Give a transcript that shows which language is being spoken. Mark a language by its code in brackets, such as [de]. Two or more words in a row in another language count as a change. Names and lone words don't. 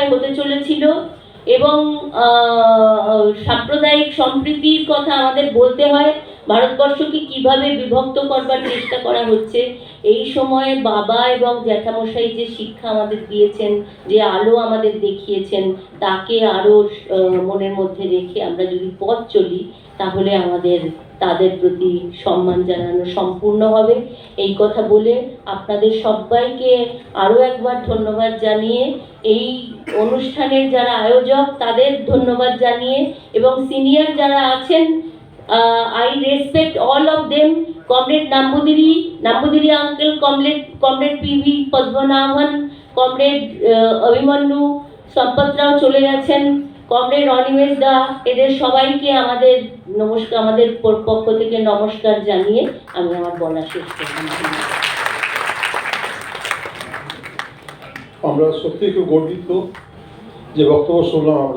[bn] হতে চলেছিল এবং সাম্প্রদায়িক সম্প্রীতির কথা আমাদের বলতে হয়, ভারতবর্ষকে কিভাবে বিভক্ত করবার চেষ্টা করা হচ্ছে, এই সময়ে বাবা এবং জ্যাঠামশাই যে শিক্ষা আমাদের দিয়েছেন, যে আলো আমাদের দেখিয়েছেন, তাকে আরও মনের মধ্যে রেখে আমরা যদি পথ চলি, তাহলে আমাদের তাদের প্রতি সম্মান জানানো সম্পূর্ণ হবে। এই কথা বলে আপনাদের সবাইকে আরও একবার ধন্যবাদ জানিয়ে, এই অনুষ্ঠানের যারা আয়োজক তাদের ধন্যবাদ জানিয়ে, এবং সিনিয়র যারা আছেন, [en] I respect all of them, [bn] comrade Nambudri uncle, comrade PV Padmanabhan, comrade Abhimanyu Sampatrao চলে গেছেন, কমরেড অনিমেষ দা, এদের সবাইকে আমাদের নমস্কার, আমাদের পক্ষ থেকে নমস্কার জানিয়ে আমি আমার বলা শেষ করলাম। আমরা সত্যিই খুব গর্বিত যে বক্তব্য শুনলাম আমরা।